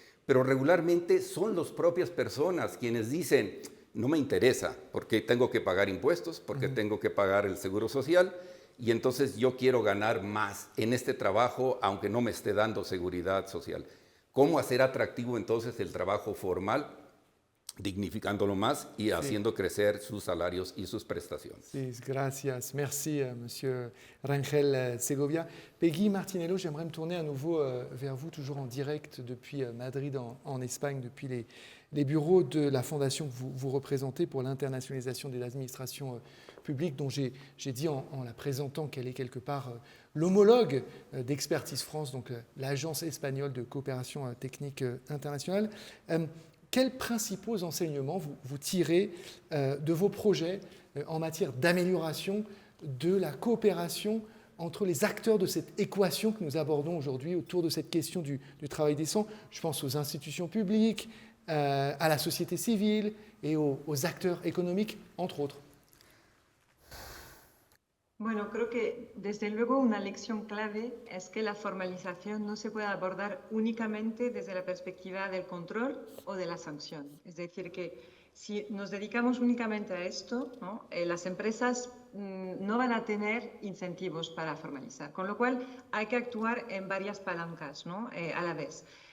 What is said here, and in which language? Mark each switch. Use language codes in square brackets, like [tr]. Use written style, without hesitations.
[es] pero regularmente son las propias personas quienes dicen, no me interesa, porque tengo que pagar impuestos, porque tengo que pagar el seguro social, y entonces yo quiero ganar más en este trabajo, aunque no me esté dando seguridad social. ¿Cómo hacer atractivo entonces el trabajo formal, dignificándolo más y haciendo crecer sus salarios y sus prestaciones? Sí, gracias. [fr] Merci, Monsieur Rangel Segovia. Peggy Martinello, j'aimerais me tourner à nouveau vers vous, toujours en direct depuis Madrid, en Espagne, depuis les bureaux de la fondation que vous représentez pour l'internationalisation des administrations publiques, dont j'ai dit en la présentant qu'elle est quelque part l'homologue d'Expertise France, donc l'agence espagnole de coopération technique internationale. Quels principaux enseignements vous tirez de vos projets en matière d'amélioration de la coopération entre les acteurs de cette équation que nous abordons aujourd'hui autour de cette question du travail décent? Je pense aux institutions publiques, à la société civile et aux acteurs économiques, entre autres. [es] Bueno, creo que desde luego una lección clave es que la formalización no se puede abordar únicamente desde la perspectiva del control o de la sanción. Es decir, que si nos dedicamos únicamente a esto, ¿no? Las empresas no van a tener incentivos para formalizar, con lo cual hay que actuar en varias palancas, ¿no? A la vez.